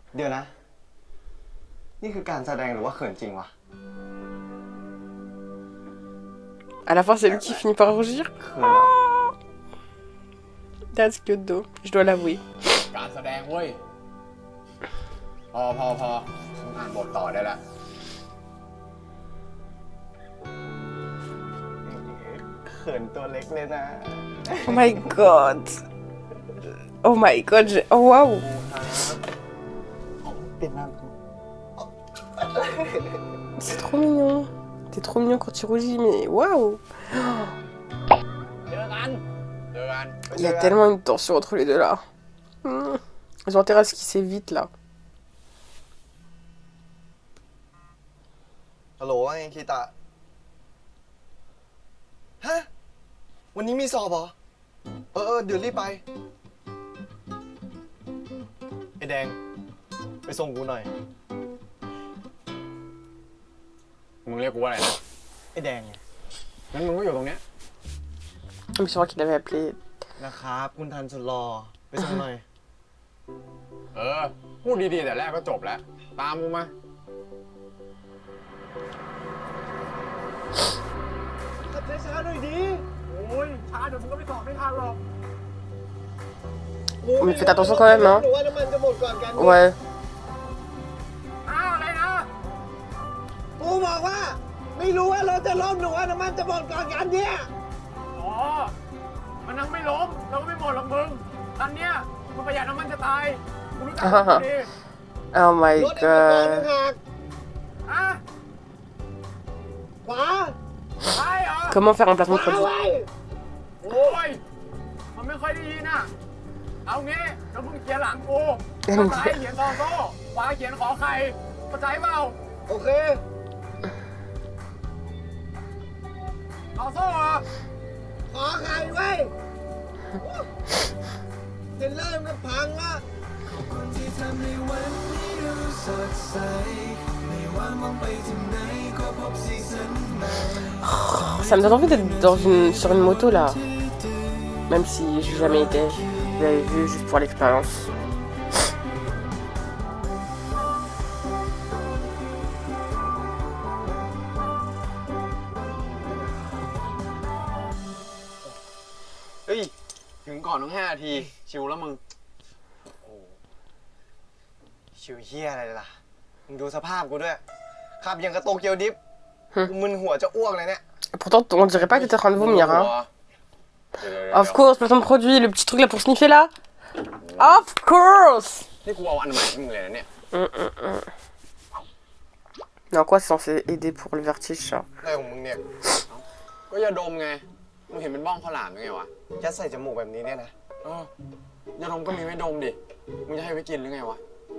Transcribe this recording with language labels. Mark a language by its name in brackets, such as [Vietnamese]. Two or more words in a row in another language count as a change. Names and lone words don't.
[Thai] เดี๋ยวนะ นี่คือการแสดงหรือว่าเขินจริงวะ [French] À la fin, c'est lui qui finit par rougir. [Thai] เขินเหรอ [English] That's cute though. [French] Je dois l'avouer. [Thai] การแสดงเว้ยพอมึงอ่านบทต่อได้แล้ว เขินตัวเล็กเลยนะ [English] Oh my god. Oh my god. [French] Oh waouh. [Thai] เปลี่ยนหน้า [French] C'est trop mignon. T'es trop mignon quand tu rougis, mais waouh. [Thai] เจอกัน [French] Il y a tellement une tension entre les deux là. Ils ont intérêt à se kisser vite là. [Thai] ฮัลโหลว่าไงคีตะฮะ วันนี้มีสอบเหรอ เดี๋ยวรีบไป ไอแดง ไปส่งกูหน่อย มึงเรียกกูว่าอะไรนะ ไอแดง งั้นมึงก็อยู่ตรงเนี้ย [French] Mais je crois qu'il avait appelé. [Thai] นะครับ คุณทันสุดรอ ไปส่งหน่อย พูดดีๆแต่แรกก็จบแล้ว ตามกูมา ขับช้าๆหน่อยดิ โอ้ยช้าเดี๋ยวมึงก็ไปสอบไม่ทันหรอก [French] Mais faites attention quand même, hein. [Thai] หรือว่าน้ำมันจะหมดก่อนกัน [French] Ouais. [Thai] อ้าวอะไรนะ กูบอกว่า ไม่รู้ว่าเราจะล้มหรือว่าน้ำมันจะหมดก่อนกันเนี่ย อ๋อ มันยังไม่ล้มเราก็ไม่หมดหรอกมึงอันเนี้ยมึงประหยัดน้ำมันจะตายกูรู้จักมึงดี [English] Oh my [Thai] รถเอก [English] god. [Thai] ต่างหาก อ่ะ ขวา ใช่เหรอ [French] Comment faire un placement de [Thai] ขวา [French] produit? [Thai] ไว้ โอ้ย มันไม่ค่อยได้ยินอ่ะ เอางี้เดี๋ยวมึงเขียนหลังกูซ้ายเขียนซอโซ่ขวาเขียนขอไข่เข้าใจเปล่า โอเค ซอโซ่เหรอ ขอไข่ไว้เห็นเริ่มก็พังละ [French] Ça me donne envie d'être sur une moto là. Même si j'ai jamais été. Vous l'avez vu juste pour l'expérience. [Thai] เฮ้ย ถึงก่อนต้อง5 นาที ชิวแล้วมึง ชิวเฮียอะไรล่ะ มึงดูสภาพกูด้วย ขับอย่างกระโตเกียวดิฟกูมึนหัวจะอ้วกเลยเนี่ย [French] Pourtant, on dirait pas que t'es en train de vomir, hein. [Thai] เดี๋ยว [English] Of course, [French] placement de produit, le petit truc là pour sniffer là. [English] Of course. [Thai] นี่กูเอาอันใหม่ให้มึงเลยนะเนี่ย [French] Non, quoi, c'est censé aider pour le vertige, ça. [Thai] อะไรของมึงเนี่ย ก็ยาดมไง มึงเห็นเป็นบ้องข้าวหลามยังไงวะ ยัดใส่จมูกแบบนี้เนี่ยนะ ยาดมก็มีไว้ดมดิ มึงจะให้ไว้กินหรือไงวะ